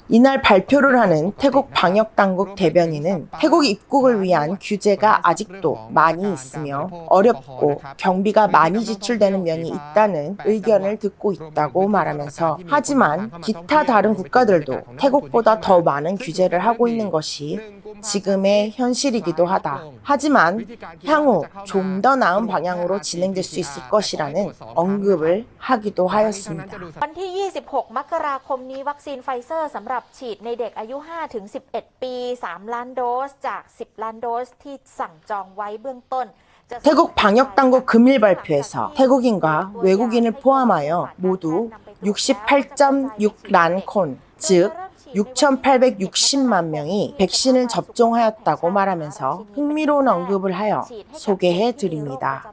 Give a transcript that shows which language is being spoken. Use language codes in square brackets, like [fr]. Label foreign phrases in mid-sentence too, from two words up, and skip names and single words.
[ko] 이날 발표를 하는 태국 방역당국 대변인은 태국 입국을 위한 규제가 아직도 많이 있으며 어렵고 경비가 많이 지출되는 면이 있다는 의견을 듣고 있다고 말하면서 하지만 기타 다른 국가들도 태국보다 더 많은 규제를 하고 있는 것이 지금의 현실이기도 하다. 하지만 향후 좀 더 나은 방향으로 진행될 수 있을 것이라는 언급을 하기도 하였습니다. [th] วันที่ 26 มกราคมนี้วัคซีนไฟเซอร์สำหรับฉีดในเด็กอายุ 5-11 ปี 3 ล้านโดสจาก 10 ล้านโดสที่สั่งจองไว้เบื้องต้น [ko] 태국 방역당국 금일 발표에서 태국인과 외국인을 포함하여 모두 68.6 [th] ล้าน คน, [ko] 즉 6,860만 명이 백신을 접종하였다고 말하면서 흥미로운 언급을 하여 소개해 드립니다.